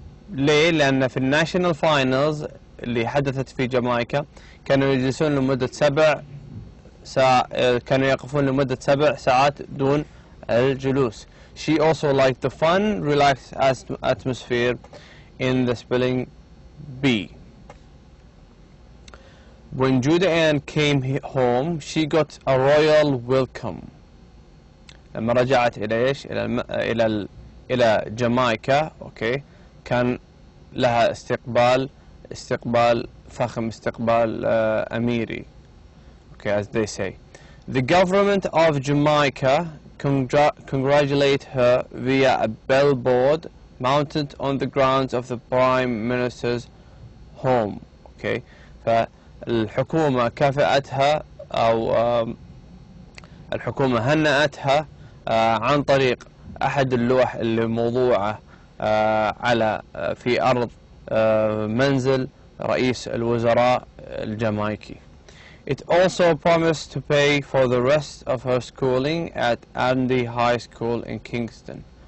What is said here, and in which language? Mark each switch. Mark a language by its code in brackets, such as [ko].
[ar] ليه؟ لأن في الناشونال فاينلز اللي حدثت في جامايكا كانوا يجلسون لمدة 7 ساعات، كانوا يقفون لمدة 7 ساعات دون الجلوس. [en] She also liked the fun, relaxed atmosphere in the spelling bee. When Judean came home, she got a royal welcome. [ar] لما رجعت إلى إيش؟ إلى جامايكا، أوكي، كان لها استقبال فخم، استقبال أميري. [en] Okay, as they say. The government of Jamaica congratulate her via a billboard mounted on the grounds of the Prime Minister's home. [ar] Okay, فالحكومة كافأتها أو الحكومة هنأتها عن طريق أحد اللوح اللي موضوعة على في أرض منزل رئيس الوزراء الجامايكي. [en] It also promised to pay for the rest of her schooling at Andy High School in Kingston.